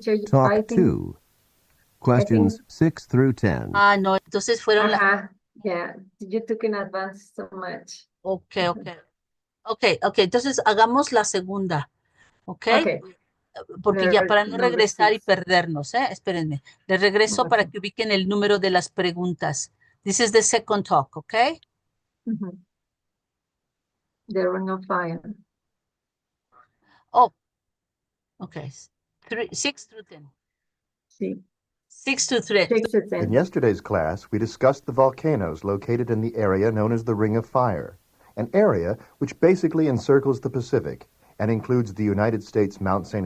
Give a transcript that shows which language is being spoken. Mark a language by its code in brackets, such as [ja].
[en] Talk 2. Questions 6 through 10. [es] Ah, no, entonces fueron [en] Yeah, you took in advance so much. Okay. [es] Entonces hagamos la segunda. Okay. Porque ya para no regresar y perdernos, espérenme. Les regreso para que ubiquen el número de las preguntas. [en] This is the second talk, okay? The Ring of Fire. Oh, okay. 6 through 10. [es] Sí. [en] 6 to 3. In yesterday's class, we discussed the volcanoes located in the area known as the Ring of Fire, an area which basically encircles the Pacific and includes the United States' Mount St.